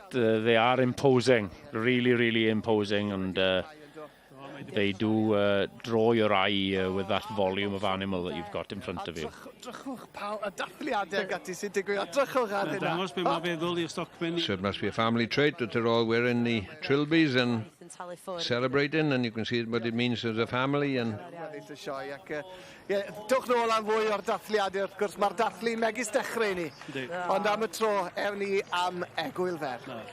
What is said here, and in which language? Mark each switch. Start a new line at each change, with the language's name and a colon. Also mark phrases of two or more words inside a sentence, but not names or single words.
English: They are imposing, really, really imposing, and they do draw your eye with that volume of animal that you've got in front of you. So it must be a family trait that they're all wearing the trilbies and celebrating, and you can see what it means as a family. And
Welsh: dwch nôl am fwy o'r dathliadau, wrth gwrs, mae'r dathlu megis dechrau ni. Ond am y tro, ewn ni am egwyl fer.